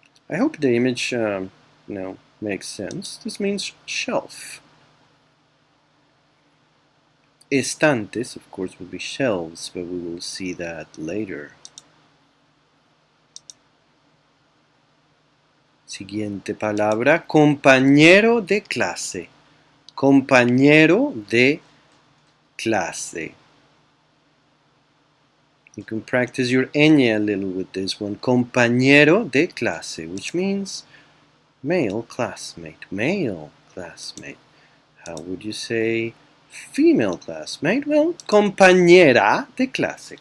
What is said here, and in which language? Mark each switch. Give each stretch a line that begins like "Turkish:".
English: I hope the image makes sense. This means shelf. Estantes, of course, will be shelves, but we will see that later.
Spanish: Siguiente palabra, compañero de clase. Compañero de clase.
English: You can practice your ñ a little with this one.
Spanish: Compañero de clase,
English: which means male classmate. Male classmate. How would you say female classmate?
Spanish: Well, compañera de clase.